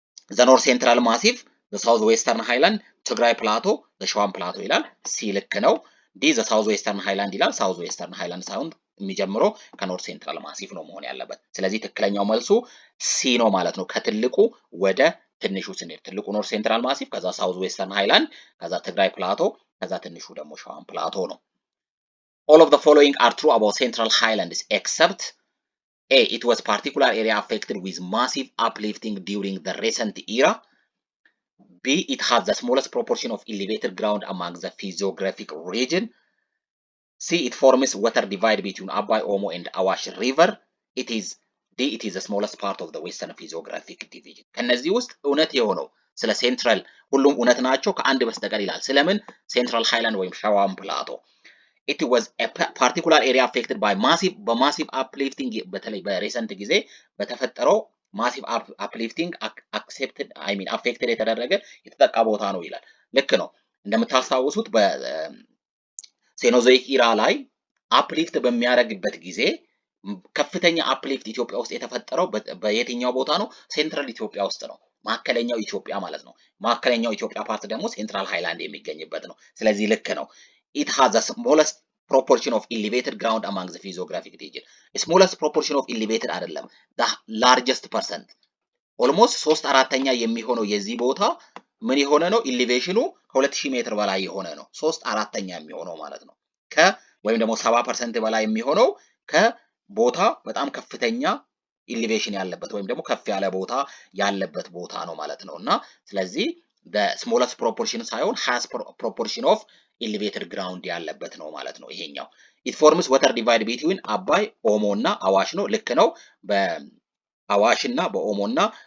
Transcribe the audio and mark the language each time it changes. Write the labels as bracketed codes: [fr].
[am] ዘ ኖርት ሴንትራል ማሲፍ፣ ዘ ሳውዝ ዌስተርን ሃይላንድ፣ ትግራይ ፕላቶ፣ ዘ ሸዋን ፕላቶ ይላል። ሲ ልክ ነው። ዲ ዘ ሳውዝ ዌስተርን ሃይላንድ ይላል። ሳውዝ ዌስተርን ሃይላንድ ሳይሆን የሚጀምረው ከኖርት ሴንትራል ማሲፍ ነው መሆን ያለበት። ስለዚህ ትክክለኛው መልሱ ሲ ነው ማለት ነው። ከትልቁ ወደ ትንሹ ስንሄድ ትልቁ ኖርት ሴንትራል ማሲፍ፣ ከዛ ሳውዝ ዌስተርን ሃይላንድ፣ ከዛ ትግራይ ፕላቶ፣ ከዛ ትንሹ ደግሞ ሸዋን ፕላቶ ነው። [en] all of the following are true about central highlands except A it was particular area affected with massive uplifting during the recent era. B it has the smallest proportion of elevated ground among the physiographic region. C it forms water divide between Abai, Omo and Awash river. D it is the smallest part of the western physiographic division. [am] ከነዚህ ውስጥ እውነት የሆነው ስለ ሴንትራል ሁሉም እውነት ናቸው ከአንድ በስተቀር ይላል። ስለምን ሴንትራል ሃይላንድ ወይም ሸዋን ፕላቶ [en] it was a particular area affected by massive uplifting [am] በተለይ በሪሰንት ጊዜ በተፈጠረው ማሲቭ uplifting affected የተደረገ የተጠቃ ቦታ ነው ይላል። ልክ ነው። እንደምታስታውሱት በሴኖዞይክ ኢራ ላይ አፕሊፍት በሚያደርግበት ጊዜ ከፍተኛ አፕሊፍት ኢትዮጵያ ውስጥ የተፈጠረው በየትኛው ቦታ ነው? ሴንትራል ኢትዮጵያ ውስጥ ነው። ማዕከለኛው ኢትዮጵያ ማለት ነው። ማዕከለኛው ኢትዮጵያ ፓርት ደግሞ ሴንትራል ሃይላንድ የሚገኝበት ነው። ስለዚህ ልክ ነው። [en] it has the smallest proportion of elevated ground among the physiographic region. smallest proportion of elevated [am] አይደለም [en] the largest percent almost 3/4 [am] የሚሆነው የዚህ ቦታ ምን የሆነ ነው? ኢሊቬሽኑ ከ2000 ሜትር በላይ የሆነ ነው። 3/4 የሚሆነው ማለት ነው። ወይም ደግሞ 70% በላይ የሚሆነው ከቦታ በጣም ከፍተኛ ኢሊቬሽን ያለበት ወይም ደግሞ ከፍ ያለ ቦታ ያለበት ቦታ ነው ማለት ነው። እና ስለዚህ [en] the smallest proportion [am] ሳይሆን [en] highest proportion of elevated ground [am] ያለበት ነው ማለት ነው ይሄኛው። [en] it forms water divide between [am] አባይ፣ ኦሞ እና አዋሽ ነው። ልክ ነው። በአዋሽ እና በኦሞ እና